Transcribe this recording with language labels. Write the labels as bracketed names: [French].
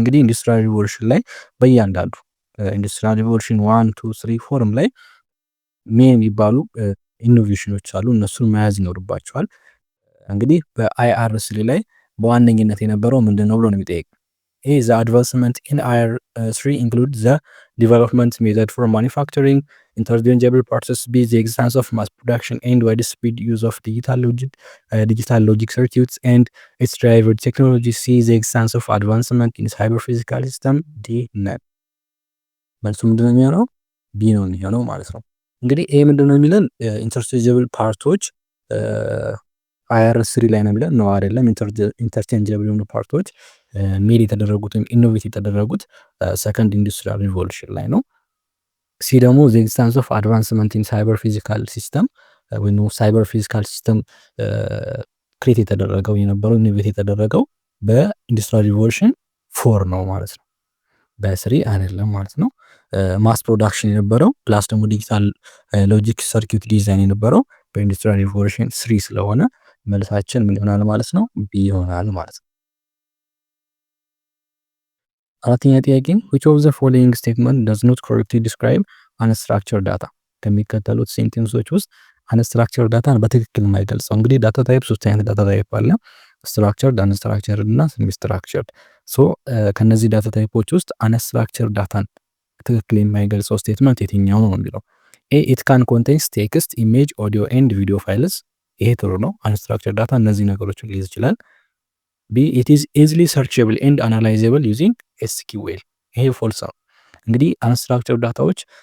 [Amharic] እንግዲህ ኢንዱስትሪያል ሪቮሉሽን ላይ በእያንዳንዱ ኢንዱስትሪያል ሪቮሉሽን 1 2 3 4 ላይ ሜን የሚባሉ ኢኖቬሽኖች አሉ። እነሱን መያዝ ይኖርባቸዋል። እንግዲህ በአይአር3 ላይ በዋነኝነት የነበረው ምንድነው ብሎ ነው የሚጠይቅ። ይሄ [English] the advancement in IR3 include the development method for manufacturing interchangeable parts. B. the existence of mass production and widespread use of digital logic circuits and its driver technology. C. the existence of advancement in cyber physical system. D. [Amharic] none። መልሱ ምንድነው የሚሆነው? ቢ ነው የሚሆነው ማለት ነው። እንግዲህ ይሄ ምንድነው የሚለን ኢንተርቼንጀብል ፓርቶች አይአር3 ላይ ነው የሚለን ነው አይደለም። ኢንተርቼንጀብል የሆኑ ፓርቶች ሜድ የተደረጉት ወይም ኢኖቬት የተደረጉት ሰከንድ ኢንዱስትሪያል ሪቮሉሽን ላይ ነው። ሲ ደግሞ [English] the existence of advancement in cyber physical system [Amharic] ወይ ሳይበር ፊዚካል ሲስተም ክሬት የተደረገው የነበረው ኢኖቬት የተደረገው በኢንዱስትሪያል ሪቮሉሽን 4 ነው ማለት ነው። በስሪ አይደለም ማለት ነው። ማስ ፕሮዳክሽን የነበረው ፕላስ ደግሞ ዲጂታል ሎጂክ ሰርኪዩት ዲዛይን የነበረው በኢንዱስትሪያል ሪቮሉሽን 3 ስለሆነ መልሳችን ምን ይሆናል ማለት ነው? ቢ ይሆናል ማለት ነው። አራተኛ ጥያቄ [English] which of the following statement does not correctly describe unstructured data? [Amharic] ከሚከተሉት ሴንቴንሶች ውስጥ unstructured ዳታን በትክክል የማይገልጸው። እንግዲህ ዳታ ታይፕ ሶስት አይነት ዳታ ታይፕ አለ፣ structured, unstructured እና semi structured። ሶ ከነዚህ ዳታ ታይፖች ውስጥ unstructured ዳታን ትክክል የማይገልጸው ስቴትመንት የትኛው ነው የሚለው። ኤ [English] it can contain text, image, audio and video files። [Amharic] ይሄ ጥሩ ነው። unstructured ዳታ እነዚህ ነገሮችን ሊይዝ ይችላል። ቢ [English] it is easily searchable and analyzable using SQL። [Amharic] ይሄ ፎልስ ነው። እንግዲህ unstructured ዳታዎች